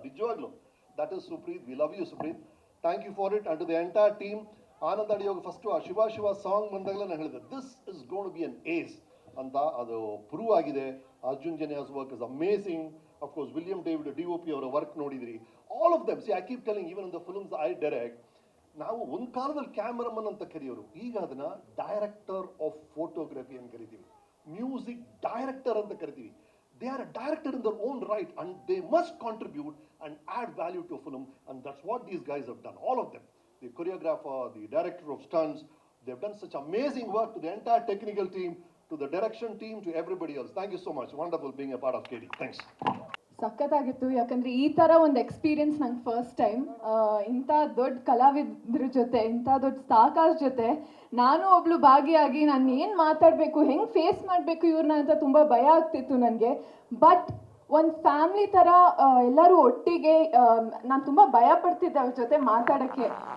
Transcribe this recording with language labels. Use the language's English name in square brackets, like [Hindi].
[Kannada] ನಿಜವಾಗ್ಲು [English] That is Supreeth. We love you Supreeth. Thank you for it. And to the entire team. [Kannada] Anand ಅಡಿಯೋಗ first ಆ Shiva Shiva song ಬಂದಾಗಲೇ ನಾನು ಹೇಳಿದೆ [English] this is going to be an ace [Kannada] ಅಂತ. ಅದು prove ಆಗಿದೆ. [English] Arjun Janaya's work is amazing. Of course, William David, DOP, [Kannada] ಅವರ work ನೋಡಿದ್ರಿ. [English] All of them. See, I keep telling, even in the films I direct, [Kannada] ನಾವು ಒಂದು ಕಾಲದಲ್ಲಿ cameraman ಅಂತ ಕರೆಯೋರು, ಈಗ ಅದನ್ನ ಡೈರೆಕ್ಟರ್ ಆಫ್ ಫೋಟೋಗ್ರಫಿ ಅಂತ ಕರಿತೀವಿ, ಮ್ಯೂಸಿಕ್ ಡೈರೆಕ್ಟರ್ ಅಂತ ಕರಿತೀವಿ. [English] They are a director in their own right and they must contribute and add value to a film, and that's what these guys have done. All of them. The choreographer, the director of stunts, they've done such amazing work. To the entire technical team, to the direction team, to everybody else. Thank you so much. Wonderful being a part of KD. Thanks. [Kannada] ಸಖತ್ತಾಗಿತ್ತು. ಯಾಕಂದರೆ ಈ ಥರ ಒಂದು experience ನಂಗೆ first time. ಇಂಥ ದೊಡ್ಡ ಕಲಾವಿದ್ರ ಜೊತೆ, ಇಂಥ ದೊಡ್ಡ ಸ್ಟಾರ್ಕಾಸ್ ಜೊತೆ ನಾನು ಒಬ್ಳು ಭಾಗಿಯಾಗಿ ನಾನು ಏನು ಮಾತಾಡಬೇಕು, ಹೆಂಗೆ ಫೇಸ್ ಮಾಡಬೇಕು ಇವ್ರನ್ನ ಅಂತ ತುಂಬ ಭಯ ಆಗ್ತಿತ್ತು ನನಗೆ. ಬಟ್ ಒಂದು ಫ್ಯಾಮ್ಲಿ ಥರ ಎಲ್ಲರೂ ಒಟ್ಟಿಗೆ, ನಾನು ತುಂಬ ಭಯ ಪಡ್ತಿದ್ದೆ ಅವ್ರ ಜೊತೆ ಮಾತಾಡೋಕ್ಕೆ.